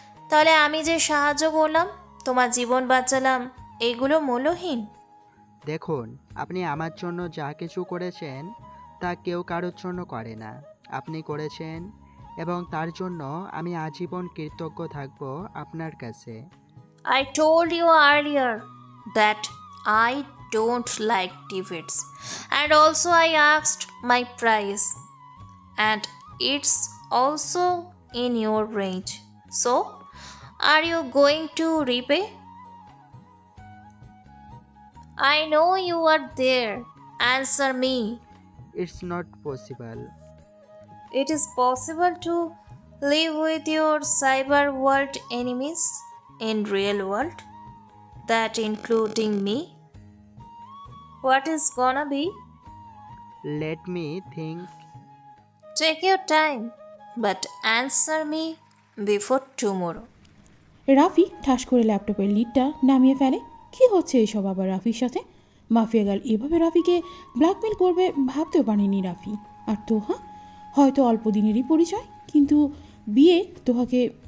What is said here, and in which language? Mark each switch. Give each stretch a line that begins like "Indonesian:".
Bangla: তাহলে আমি যে সাহায্য করলাম, তোমার জীবন বাঁচালাম, এইগুলো মূল্যহীন? দেখুন, আপনি আমার জন্য যা কিছু করেছেন তা কেউ কারোর জন্য করে না। আপনি করেছেন এবং তার জন্য আমি আজীবন কৃতজ্ঞ থাকব আপনার কাছে।
English: I told you earlier that I don't like debates, and also I asked my price, and it's also in your range. So, are you going to repay? I know you are there. Answer me. It's not possible. It is possible to live with your cyber world enemies in real world, that including me. What is gonna be? Let me think. Take your time, but answer me before tomorrow.
Bangla: Rafi ঠাস করে ল্যাপটপের লিডটা নামিয়ে ফেলে। কী হচ্ছে এসব আবার রাফির সাথে? মাফিয়া গার্ল এভাবে রাফিকে ব্ল্যাকমেল করবে ভাবতেও পারেনি রাফি। আর তোহা হয়তো অল্প দিনেরই পরিচয়, কিন্তু বিয়ে তোহাকে।